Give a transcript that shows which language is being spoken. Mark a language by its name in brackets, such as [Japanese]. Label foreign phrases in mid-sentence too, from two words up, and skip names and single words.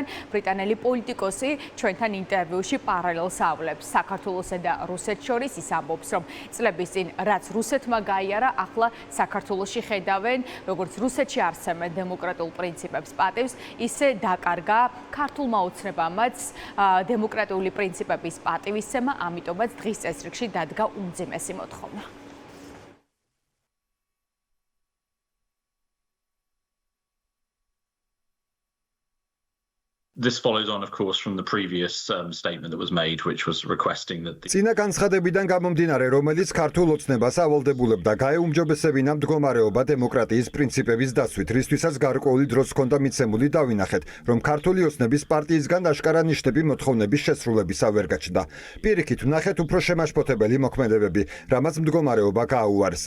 [Georgian] ბრიტანელი პოლიტიკოსი ჩვენთან ინტერვიუში პარალელს ავლებს საქართველოსა და რუსეთს შორის, ის ამბობს, რომ წინ რაც რუსეთმა გაიარა, ახლა საქართველოში ხედავენ, როგორც რუსეთში არსებენ დემოკრატიულ პრინციპებს პატივს, ისე დაკარგა ქართულმა ოცნებამაც დემოკრატიული პრინციპების პატივისცემა, ამიტომაც დღის წესრიგში დადგა უმძიმესი მოთხოვნა. [English] This follows on, of course, from the previous statement that was made, which was requesting that [Georgian] წინა განცხადებიდან გამომდინარე, რომელიც ქართულ ოცნებას ავალდებულებდა გაეუმჯობესებინა მდგომარეობა დემოკრატიის პრინციპების დაცვით, რისთვისაც გარკვეული დროს ჰქონდა მიცემული დავინახეთ, რომ ქართული ოცნების პარტიისგან აშკარა ნიშნები მოთხოვნების შესრულებისა ვერ გაჩნდა. პირიქით, ვნახეთ უფრო შემაშფოთებელი მოქმედებები, რამაც მდგომარეობა გააუარსა.